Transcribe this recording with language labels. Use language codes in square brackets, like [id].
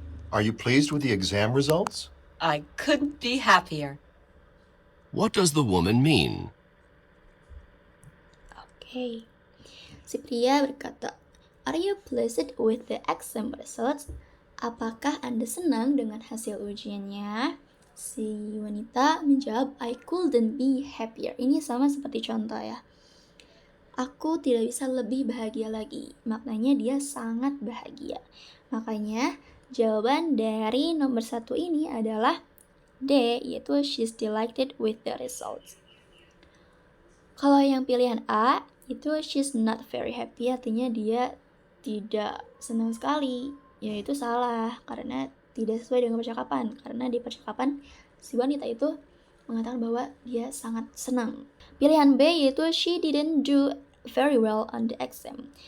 [en] Are you pleased with the exam results? I couldn't be happier. What does the woman mean? Oke. Si pria berkata, "Are you pleased with the exam results?" [id] Apakah Anda senang dengan hasil ujiannya? Si wanita menjawab, "I couldn't be happier." Ini sama seperti contoh ya. Aku tidak bisa lebih bahagia lagi. Maknanya dia sangat bahagia. Makanya jawaban dari nomor 1 ini adalah D, yaitu she's delighted with the results. Kalau yang pilihan A, itu she's not very happy, artinya dia tidak senang sekali. Yaitu salah, karena tidak sesuai dengan percakapan. Karena di percakapan, si wanita itu mengatakan bahwa dia sangat senang. Pilihan B, yaitu she didn't do very well on the exam.